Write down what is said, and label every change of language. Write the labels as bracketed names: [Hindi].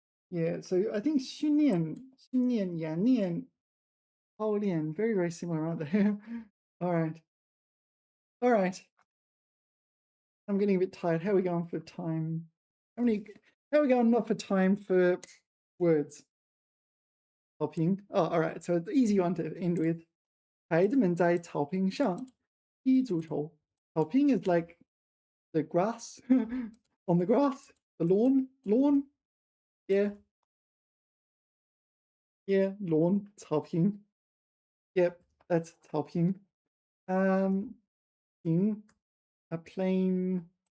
[English] Yeah, so I think 训练, 演练, 操练, very, very similar, aren't they? All right. All right. I'm getting a bit tired. How are we going for time? How are we going not for time for words? Helping. Oh, all right. So it's an easy one to end with. [Chinese] 孩子们在草坪上踢足球. [English] Helping is like the grass on the grass, the lawn. Yeah, yeah, lawn. 草坪. Yep, that's 草坪. Um, ping, a plain.